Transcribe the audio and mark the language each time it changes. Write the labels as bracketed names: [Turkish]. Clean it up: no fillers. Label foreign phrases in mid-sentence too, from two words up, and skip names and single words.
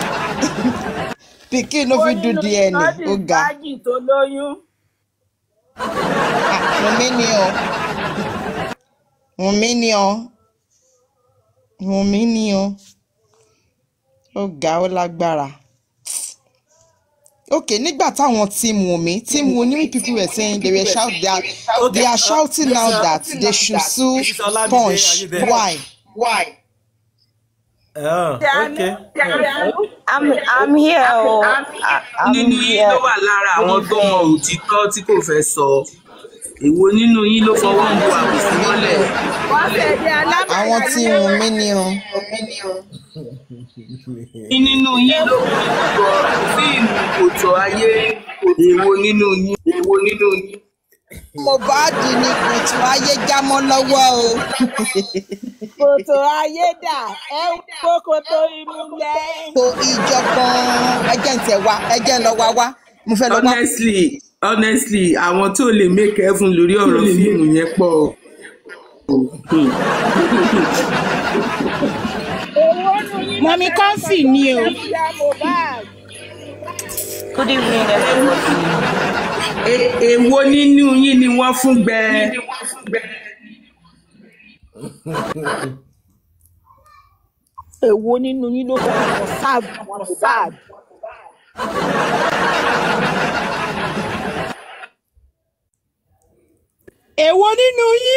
[Yoruba] Pikin ló fi do DNA, ó ga. Wùmí ni o. Wùmí ni o. Wùmí ni o. Ó ga, ó lágbára. [English] Okay, [Yoruba] nígbà táwọn [English] team Wunmi people were saying they are shouting now that they should sue Punch. Why? Okay. I'm here. [Yoruba] Nínú yín ló wà lára àwọn tó mọ òtítọ́ tí kò fẹ́ sọ. Èwo nínú yín ló fọwọ́ ń bu àbùsí mọ́lẹ̀? Àwọn tí Wunmi ni o. Nínú yín ló gbọ́ fíìmù kòtò ayé. Èwo nínú yín? Mohbad ni kòtò ayé jámọ́ lọ́wọ́ o. Kòtò ayé dà, ẹ ń kó kòtò ìmúlẹ̀. Kò ìjọ̀gbọ̀n ẹjẹ́ ń lọ wá. Mo fẹ́ lọ wá. Honestly, àwọn tó lè [English] make heaven [Yoruba] lórí ọ̀rọ̀ fíìmù yẹn pọ̀. Mọ̀mí Comfy ni o. [English] Good evening, everybody. [Yoruba] Èwo nínú yín ni wọ́n fún gbẹ? Èwo nínú yín ló fẹ́ sáàbù Mohbad? Èwo nínú yín?